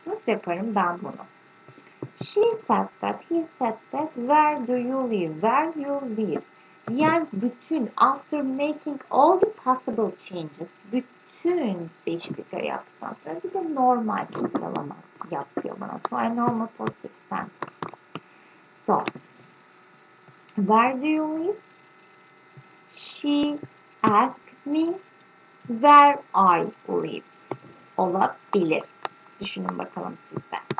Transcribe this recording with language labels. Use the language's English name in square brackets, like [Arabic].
[Turkish] Nasıl yaparım ben bunu? [English] She said that, he said that, where do you live? Where you live? [Turkish] Yani bütün, [English] after making all the possible changes, [Turkish] bütün değişiklikleri yaptıktan sonra bir de normal bir sıralama yap diyor bana. [English] So a normal positive sentence. So, where do you live? She asked me where I lived. [Turkish] Olabilir. Düşünün bakalım sizde.